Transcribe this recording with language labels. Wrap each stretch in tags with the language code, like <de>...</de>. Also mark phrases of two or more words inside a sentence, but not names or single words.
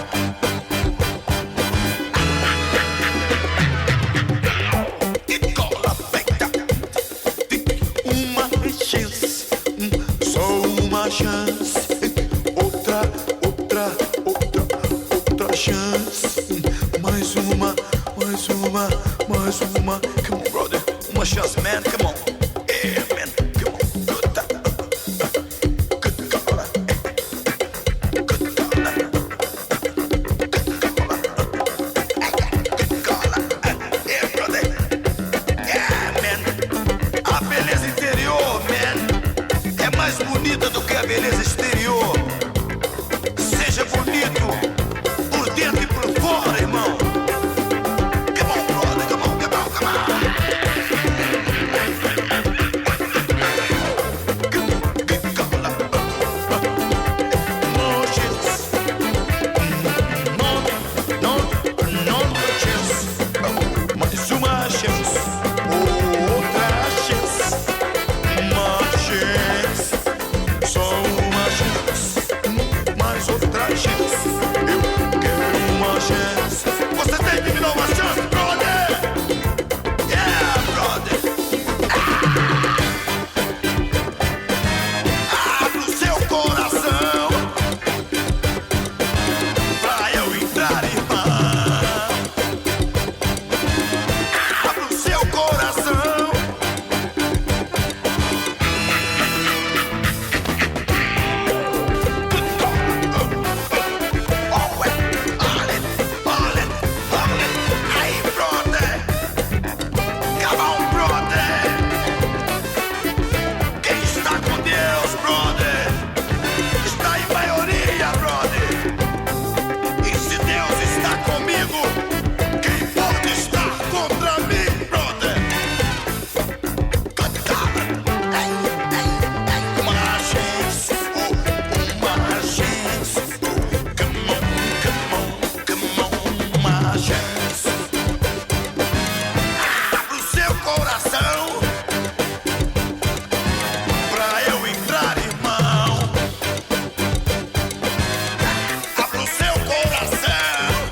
<pt>E cola feita. Uma chance, só uma chance. Outra chance. Mais uma.</pt> <en>Come on, brother.</en> <pt>Uma chance,</pt> <en>man. Come on. Yeah, man. Come on. Good caller. Yeah, brother. Yeah, man.</en> <pt>A beleza interior, man, é mais bonita do que a beleza exterior. Seja bonito por dentro e por fora, irmão.</pt> <en>Come on, brother, come on.</en> <pt>Mais uma chance, outra chance, uma chance, só uma chance, mais outra chance. Eu quero uma chance. Você tem que me dar uma chance, brother.</pt> <en>Yeah, brother.</en> <pt>Abra o seu coração pra eu entrar, irmão. Abra o seu coração. Aí,</pt> <en>brother. Come on, brother.</en> <pt>Quem está com Deus, brother, está em maioria, brother. E se Deus está comigo, quem pode estar contra mim, brother?</pt> <en>Good God.</en> <pt>Uma chance, uma chance.</pt> <en>Come on,</en> <pt>uma chance. Abra o seu coração pra eu entrar, irmão. Abra o seu coração.</pt>